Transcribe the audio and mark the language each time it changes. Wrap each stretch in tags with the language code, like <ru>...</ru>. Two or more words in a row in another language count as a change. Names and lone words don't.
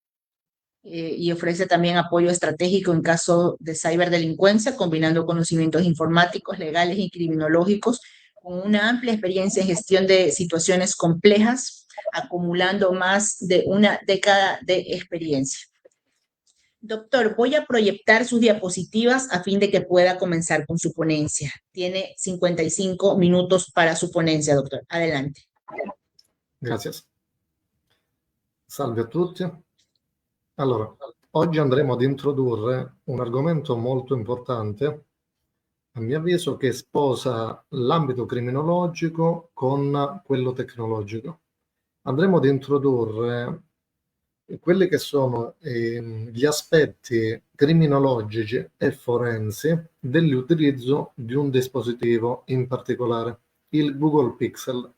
<es>y ofrece también apoyo estratégico en caso de ciberdelincuencia, combinando conocimientos informáticos, legales y criminológicos, con una amplia experiencia en gestión de situaciones complejas, acumulando más de una década de experiencia. Doctor, voy a proyectar sus diapositivas a fin de que pueda comenzar con su ponencia. Tiene 55 minutos para su ponencia, doctor. Adelante. Gracias.</es> <it>Salve a tutti. Allora, oggi andremo ad introdurre un argomento molto importante, a mio avviso, che sposa l'ambito criminologico con quello tecnologico. Andremo ad introdurre quelli che sono gli aspetti criminologici e forensi dell'utilizzo di un dispositivo in particolare, il Google Pixel.</it>